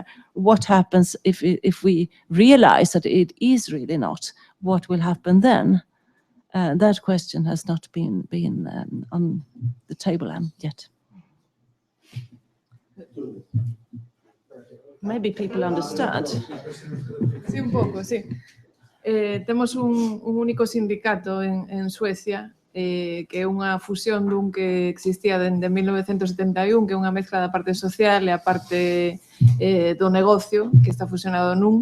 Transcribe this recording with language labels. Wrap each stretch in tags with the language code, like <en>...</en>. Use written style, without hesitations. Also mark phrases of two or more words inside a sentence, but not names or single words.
<en>What happens if we realize that it is really not? What will happen then? That question has not been on the table yet. Maybe people understand.</en> <gl>Sí, un pouco, sí. Temos un único sindicato en Suecia, que é unha fusión dun que existía dende 1971, que é unha mezcla da parte social e a parte do negocio, que está fusionado nun.</gl>